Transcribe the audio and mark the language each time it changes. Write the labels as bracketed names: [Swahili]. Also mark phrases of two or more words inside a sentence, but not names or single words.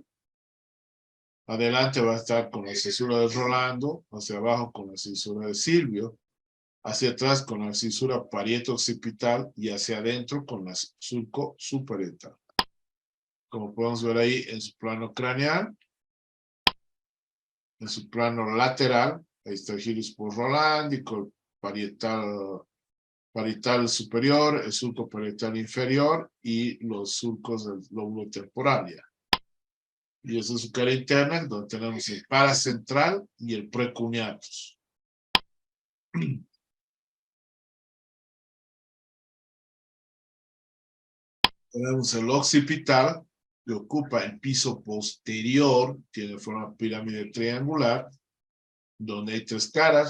[Spanish] Adelante va a estar con la cisura de Rolando, hacia abajo con la cisura de Silvio, hacia atrás con la cisura parieto-occipital y hacia adentro con la surco suparietal. Como podemos ver ahí en su plano craneal, en su plano lateral, ahí está el gyrus post-rolándico, parietal superior, el surco parietal inferior y los surcos del lóbulo temporal. Y esa es su cara interna, donde tenemos el paracentral y el precuneatus. Tenemos el occipital, que ocupa el piso posterior, tiene forma de pirámide triangular, donde hay tres caras.